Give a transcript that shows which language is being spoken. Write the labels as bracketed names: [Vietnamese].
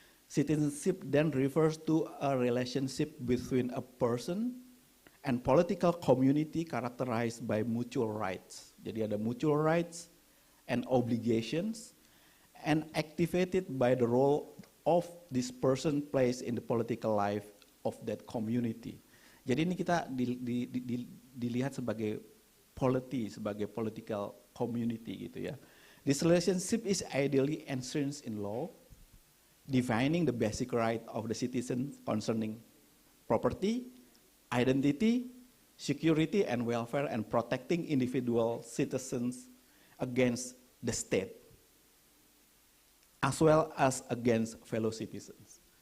[English] Citizenship then refers to a relationship between a person and political community characterized by mutual rights. [Indonesian] Jadi ada [English] mutual rights and obligations and activated by the role of this person plays in the political life of that community. [Indonesian] Jadi ini kita dilihat sebagai polity, sebagai political community gitu ya. [English] This relationship is ideally enshrined in law, defining the basic right of the citizen concerning property, identity, security, and welfare, and protecting individual citizens against the state, as well as against fellow citizens.